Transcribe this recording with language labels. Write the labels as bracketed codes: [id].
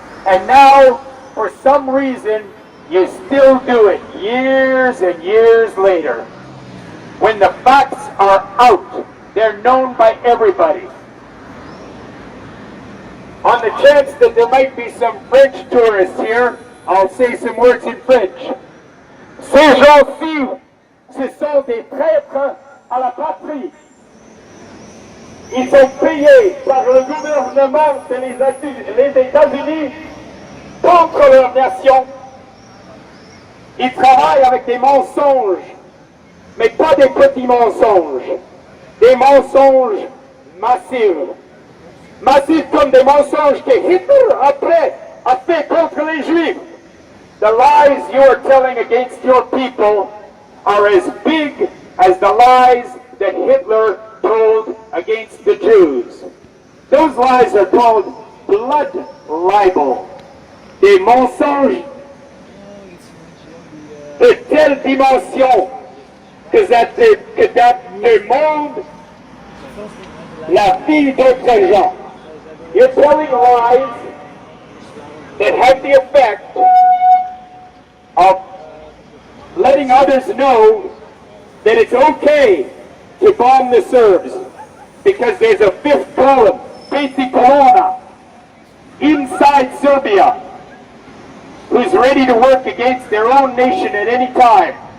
[en] And now, for some reason, you still do it years and years later. When the facts are out, they're known by everybody. On the chance that there might be some French tourists here, I'll say some words in French. [fr] Ces gens-ci, ce sont des traîtres à la patrie. Ils sont payés par le gouvernement des États-Unis contre leur nation. Ils travaillent avec des mensonges, mais pas des petits mensonges, des mensonges massifs. Massifs comme des mensonges que Hitler après a fait contre les Juifs. [en] The lies you are telling against your people are as big as the lies that Hitler told against the Jews. Those lies are called blood libel. [fr] Des mensonges de telle dimension que ça demande la vie d'autres gens. [en] You're telling lies that have the effect of letting others know that it's okay to bomb the Serbs because there's a fifth column, Peti Colonna, inside Serbia who's ready to work against their own nation at any time.